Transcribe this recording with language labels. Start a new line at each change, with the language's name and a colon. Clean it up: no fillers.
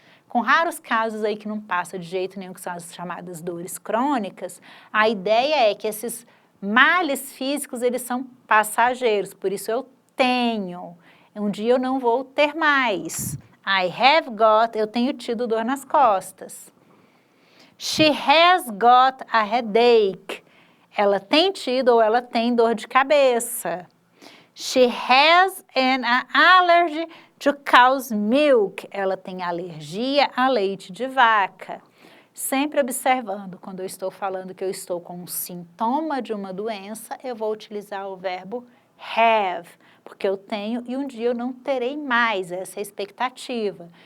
Portuguese: Com raros casos aí que não passa de jeito nenhum, que são as chamadas dores crônicas, a ideia é que esses males físicos, eles são passageiros. Por isso eu tenho. Um dia eu não vou ter mais.
English: I have got,
Portuguese: eu tenho tido dor nas costas.
English: She has got a headache.
Portuguese: Ela tem tido ou ela tem dor de cabeça.
English: She has an allergy to cow's milk.
Portuguese: Ela tem alergia a leite de vaca. Sempre observando, quando eu estou falando que eu estou com um sintoma de uma doença, eu vou utilizar o verbo have, porque eu tenho e um dia eu não terei mais, essa é a expectativa.